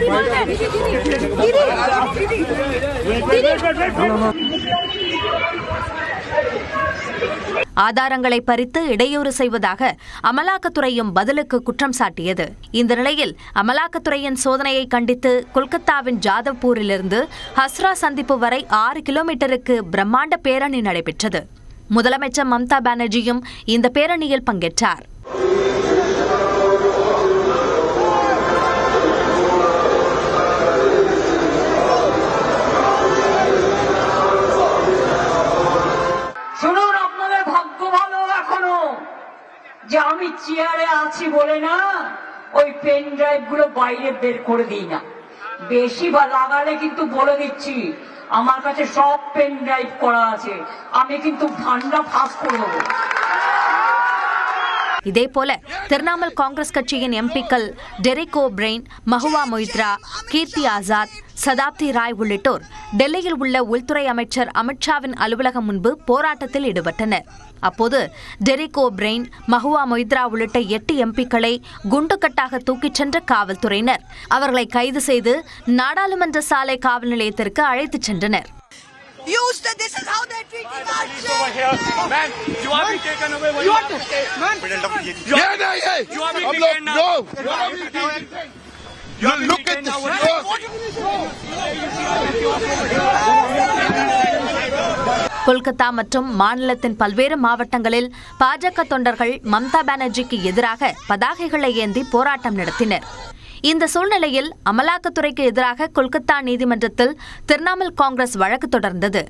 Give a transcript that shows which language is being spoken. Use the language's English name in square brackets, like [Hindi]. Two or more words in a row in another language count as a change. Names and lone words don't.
[Tamil] ஆதாரங்களை பறித்து இடையூறு செய்வதாக அமலாக்கத்துறையும் பதிலுக்கு குற்றம் சாட்டியது. இந்த நிலையில் அமலாக்கத்துறையின் சோதனையை கண்டித்து கொல்கத்தாவின் ஜாதவ்பூரிலிருந்து ஹஸ்ரா சந்திப்பு வரை 6 கிலோமீட்டருக்கு பிரம்மாண்ட பேரணி நடைபெற்றது. முதலமைச்சர் மம்தா பானர்ஜியும் இந்த பேரணியில் பங்கேற்றார். [Bangla] শুনুন, আপনাদের ভাগ্য ভালো এখনো যে আমি চেয়ারে আছি বলে না ওই [English] pen drive [Bangla] গুলো বাইরে বের করে দিই না। বেশি লাগালে কিন্তু বলে দিচ্ছি আমার কাছে সব [English] pen drive [Bangla] করা আছে, আমি কিন্তু ঠান্ডা ফাঁস করে দেবো। [Tamil] இதேபோல திரிணாமுல் காங்கிரஸ் கட்சியின் எம்பிக்கள் டெரிக் ஓபிரைன், மஹுவா மொய்த்ரா, கீர்த்தி ஆசாத், சதாப்தி ராய் உள்ளிட்டோர் டெல்லியில் உள்ள உள்துறை அமைச்சர் அமித்ஷாவின் அலுவலகம் முன்பு போராட்டத்தில் ஈடுபட்டனர். அப்போது டெரிக் ஓபிரைன், மஹுவா மொய்த்ரா உள்ளிட்ட 8 எம்பிக்களை குண்டுக்கட்டாக தூக்கிச் சென்ற காவல்துறையினர் அவர்களை கைது செய்து நாடாளுமன்ற சாலை காவல் நிலையத்திற்கு அழைத்துச் சென்றனர். [English] This is how they treat over here. Man, you are being taken away. You want to man? You are being taken now. You look at this. [Tamil] கொல்கத்தா மற்றும் மாநிலத்தின் பல்வேறு மாவட்டங்களில் பாஜக தொண்டர்கள் மம்தா பானர்ஜிக்கு எதிராக பதாகைகளை ஏந்தி போராட்டம் நடத்தினர். இந்த சூழ்நிலையில் அமலாக்கத்துறைக்கு எதிராக கொல்கத்தா நீதிமன்றத்தில் திரிணாமுல் காங்கிரஸ் வழக்கு தொடர்ந்தது.